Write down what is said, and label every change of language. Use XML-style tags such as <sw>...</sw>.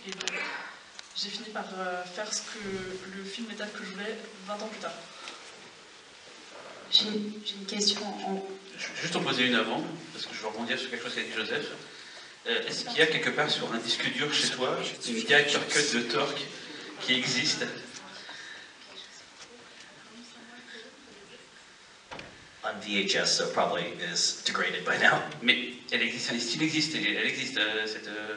<fr>Et donc, j'ai fini par faire ce que le film métal que je voulais 20 ans plus tard. J'ai une question. Je vais juste en poser une avant, parce que je veux rebondir sur quelque chose qu'a dit Joseph. Est-ce qu'il y a quelque part sur un disque dur chez toi une director cut de Torque qui existe?</fr> <en>On VHS, so probably is degraded by now.</en> <fr>Mais elle existe, elle existe cette...</fr>